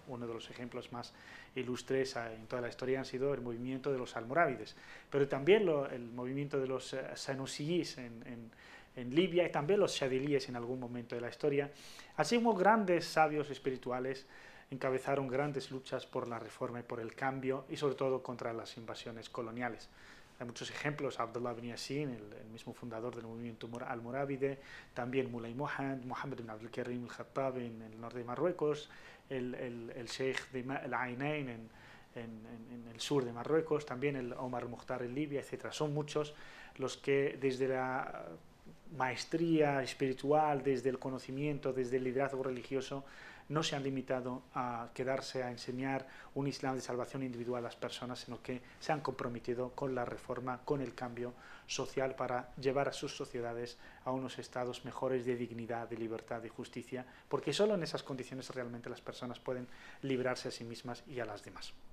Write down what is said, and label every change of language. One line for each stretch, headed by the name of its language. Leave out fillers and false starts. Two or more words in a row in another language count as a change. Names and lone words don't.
Spanish: Uno de los ejemplos más ilustres en toda la historia han sido el movimiento de los almorávides, pero también el movimiento de los sanusiyís en Libia y también los shadilíes en algún momento de la historia. Así como grandes sabios espirituales encabezaron grandes luchas por la reforma y por el cambio y sobre todo contra las invasiones coloniales. Hay muchos ejemplos, Abdullah ibn Yasin, el mismo fundador del movimiento almorávide, también Mulay Mohammed ibn Abdul Karim al-Khattab en el norte de Marruecos, el Sheikh de al-Ainain en el sur de Marruecos, también el Omar Mukhtar en Libia, etc. Son muchos los que desde la maestría espiritual, desde el conocimiento, desde el liderazgo religioso, no se han limitado a quedarse a enseñar un Islam de salvación individual a las personas, sino que se han comprometido con la reforma, con el cambio social para llevar a sus sociedades a unos estados mejores de dignidad, de libertad, de justicia, porque solo en esas condiciones realmente las personas pueden librarse a sí mismas y a las demás.